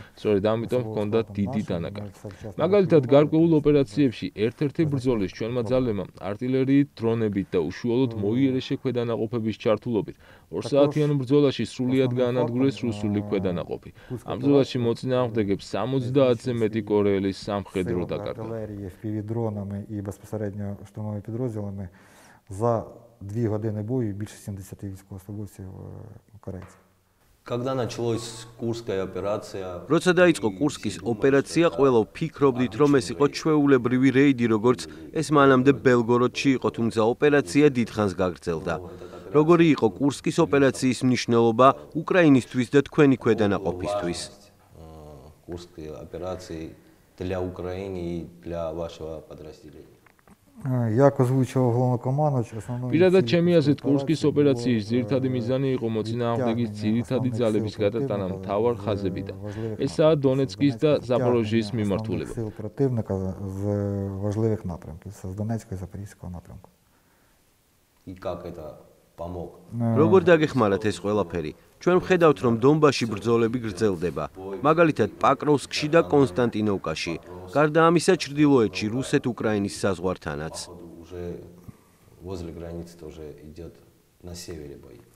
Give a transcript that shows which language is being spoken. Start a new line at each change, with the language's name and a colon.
Georgian: სწორედ ამიტომ ჰქონდათ დიდი დანაკარგი. მაგალითად, გარკვეულ ოპერაციებში ერთ-ერთი ბრძოლის ჩვენმა ძალებმა артиლერიით, დრონებით და უშუალოდ მოიერეშე ქვედანაყოფების ჩართულობით 2 საათიან ბრძოლაში სრულიად გაანადგურეს რუსული ქვედანაყოფი. ამ ბრძოლაში მოწინააღმდეგებს 70-ზე მეტი კორეელი სამხედრო დაკარგა.
Ukrainian: Артилерії, FPV-дронами і безпосередньо штурмовими підрозділами за 2 години бою більше 70 військовослужбовців корейців.
Russian: Когда началась Курская операция?
Georgian: როცა დაიწყო კურსკის ოპერაცია, ყველა ვფიქრობდით, რომ ეს იყო ჩვეულებრივი რეიდი, როგორც ეს მანამდე ბელგოროდში იყო, თუმცა ოპერაცია დიდხანს გაგრძელდა. როგორი იყო კურსკის ოპერაციის მნიშვნელობა უკრაინისთვის და თქვენი ქვედანაყოფისთვის?
Russian: Курской операции для Украины и для вашего подразделения.
Ukrainian: Як озвучував головнокомандувач, основною
Georgian: პირადად ჩემი აზრით, კურსკის ოპერაციის ძირითადი მიზანი იყო მოწინააღმდეგის ძირითადი ძალების გადატანა მთავარ ხაზებიდან. ესაა დონეცკის და ზაპოროჟიის მიმართულება.
Ukrainian: сил противника з важливих напрямків, з Донецького і Запорізького напрямку.
Russian: И как это помог?
Georgian: როგორ დაგეხმარათ ეს ყველაფერი? ჩვენ ვხედავთ, რომ დონბასში ბრძოლები გრძელდება. მაგალითად, პაკროვსკში და კონსტანტინოვკაში. გარდა ამისა, ჩრდილოეთში რუსეთ-უკრაინის საზღვართანაც.
Russian: Уже возле границы тоже идет на севере бои.